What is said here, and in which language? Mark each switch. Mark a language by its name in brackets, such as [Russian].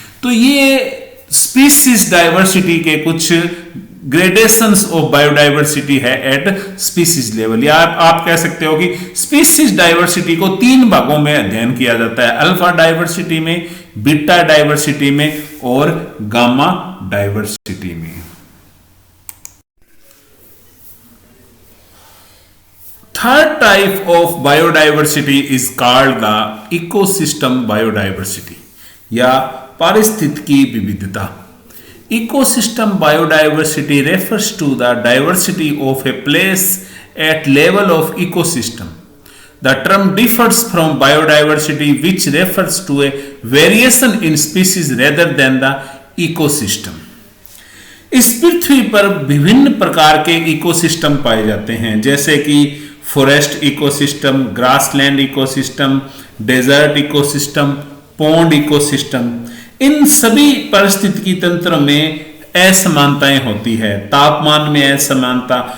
[Hindi] तो ये species diversity के कुछ [English] gradations of biodiversity [Hindi] है [English] at species level, [Hindi] या आप कह सकते हो कि स्पीसीज डाइवर्सिटी को 3 भागों में अध्ययन किया जाता है, अल्फा डाइवर्सिटी में, बीटा डाइवर्सिटी में और गामा डाइवर्सिटी में। [English] Third type of biodiversity is called the ecosystem biodiversity [Hindi] या पारिस्थितिकी विविधता। [English] Ecosystem biodiversity refers to the diversity of a place at level of ecosystem. The term differs from biodiversity which refers to a variation in species rather than the ecosystem. [Hindi] इस पृथ्वी पर विभिन्न प्रकार के ecosystem पाए जाते हैं जैसे कि forest ecosystem, grassland ecosystem, desert ecosystem, pond ecosystem. इन सभी पारिस्थितिकी तंत्र में असमानताएं होती है, तापमान में असमानता,